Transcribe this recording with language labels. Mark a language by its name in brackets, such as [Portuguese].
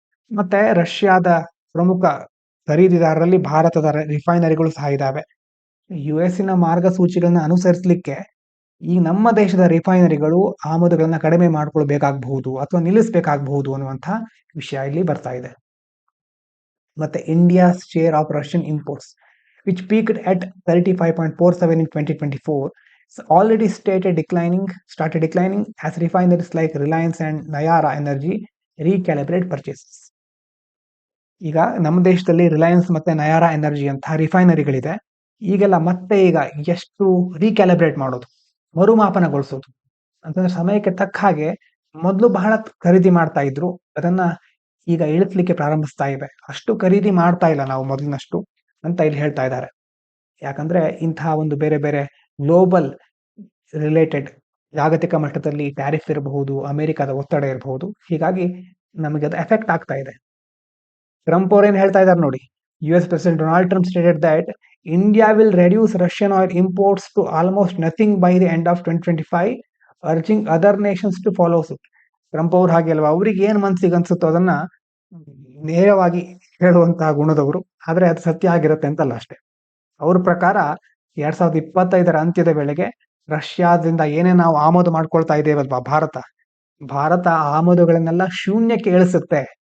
[Kannada] ಮತ್ತೆ ರಷ್ಯಾದ ಪ್ರಮುಖ ಖರೀದಿದಾರರಲ್ಲಿ ಭಾರತದ ರಿಫೈನರಿಗಳು ಸಹ ಇದ್ದಾವೆ. US ಮಾರ್ಗಸೂಚಿಗಳನ್ನ ಅನುಸರಿಸಲಿಕ್ಕೆ ಈ ನಮ್ಮ ದೇಶದ ರಿಫೈನರಿಗಳು ಆಮದುಗಳನ್ನ ಕಡಿಮೆ ಮಾಡ್ಕೊಳ್ಬೇಕಾಗಬಹುದು ಅಥವಾ ನಿಲ್ಲಿಸಬೇಕಾಗಬಹುದು ಅನ್ನುವಂತಹ ವಿಷಯ ಇಲ್ಲಿ ಬರ್ತಾ ಇದೆ. [English] ಮತ್ತೆ India's share of Russian imports which peaked at 35.47 in 2024 already started declining as refineries like Reliance and Nayara Energy recalibrate purchases. [Kannada] ಈಗ ನಮ್ಮ ದೇಶದಲ್ಲಿ ರಿಲಯನ್ಸ್ ಮತ್ತೆ ನಯಾರಾ ಎನರ್ಜಿ ಅಂತ ರಿಫೈನರಿಗಳಿದೆ. ಈಗೆಲ್ಲ ಮತ್ತೆ ಈಗ ಎಷ್ಟು ರೀಕ್ಯಾಲಿಬ್ರೇಟ್ ಮಾಡೋದು, ಮರುಮಾಪನಗೊಳಿಸೋದು ಅಂತಂದ್ರೆ ಸಮಯಕ್ಕೆ ತಕ್ಕ ಹಾಗೆ ಮೊದಲು ಬಹಳ ಖರೀದಿ ಮಾಡ್ತಾ ಇದ್ರು, ಅದನ್ನ ಈಗ ಇಳಿಸ್ಲಿಕ್ಕೆ ಪ್ರಾರಂಭಿಸ್ತಾ ಇವೆ. ಅಷ್ಟು ಖರೀದಿ ಮಾಡ್ತಾ ಇಲ್ಲ ನಾವು ಮೊದಲಿನಷ್ಟು ಅಂತ ಇಲ್ಲಿ ಹೇಳ್ತಾ ಇದ್ದಾರೆ. ಯಾಕಂದ್ರೆ ಇಂತಹ ಒಂದು ಬೇರೆ ಬೇರೆ ಗ್ಲೋಬಲ್ ರಿಲೇಟೆಡ್ ಜಾಗತಿಕ ಮಟ್ಟದಲ್ಲಿ ಟ್ಯಾರಿಫ್ ಇರಬಹುದು, ಅಮೆರಿಕದ ಒತ್ತಡ ಇರಬಹುದು, ಹೀಗಾಗಿ ನಮಗೆ ಅದು ಎಫೆಕ್ಟ್ ಆಗ್ತಾ ಇದೆ. ಟ್ರಂಪ್ ಅವ್ರೇನ್ ಹೇಳ್ತಾ ಇದ್ದಾರೆ ನೋಡಿ, [English] US President Donald Trump stated that India will reduce Russian oil imports to almost nothing by the end of 2025, urging other nations to follow suit. [Kannada] Trump ಅವ್ರು ಹಾಗೆ ಅಲ್ವಾ, ಅವ್ರಿಗೆ ಏನ್ ಮನ್ಸಿಗೆ ಅನ್ಸುತ್ತೋ ಅದನ್ನ ನೇರವಾಗಿ ಹೇಳುವಂತಹ ಗುಣದವರು, ಆದ್ರೆ ಅದು ಸತ್ಯ ಆಗಿರುತ್ತೆ ಅಂತಲ್ಲ ಅಷ್ಟೇ. ಅವ್ರ ಪ್ರಕಾರ 2025 ಅಂತ್ಯದ ವೇಳೆಗೆ ರಷ್ಯಾದಿಂದ ಏನೇ ನಾವು ಆಮದು ಮಾಡ್ಕೊಳ್ತಾ ಇದ್ದೇವಲ್ವಾ ಭಾರತ ಆಮದುಗಳನ್ನೆಲ್ಲ ಶೂನ್ಯಕ್ಕೆ ಇಳಿಸುತ್ತೆ.